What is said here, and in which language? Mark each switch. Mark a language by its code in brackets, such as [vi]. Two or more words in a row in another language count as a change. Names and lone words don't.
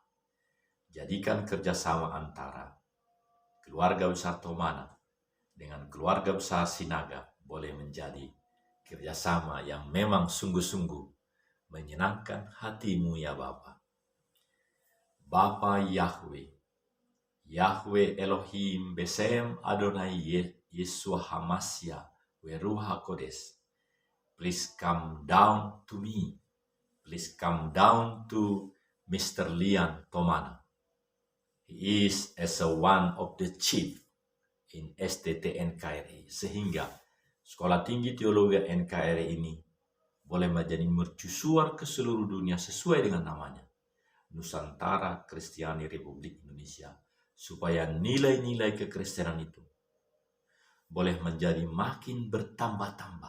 [id] Jadikan kerjasama antara keluarga besar Tomana dengan keluarga besar Sinaga boleh menjadi kerjasama yang memang sungguh-sungguh menyenangkan hati-Mu ya Bapa. [he] Bapa יהוה, יהוה אלוהים בשם אדוני ישוע המשיח רוח הקודש. [en] Please come down to me. Please come down to Mr. Lian Tomana. He is as one of the chief in STT NKRI. [id] Sehingga Sekolah Tinggi Teologi NKRI ini boleh menjadi mercusuar ke seluruh dunia sesuai dengan namanya. Nusantara Kristiani Republik Indonesia. Supaya nilai-nilai kekristenan itu boleh menjadi makin bertambah-tambah.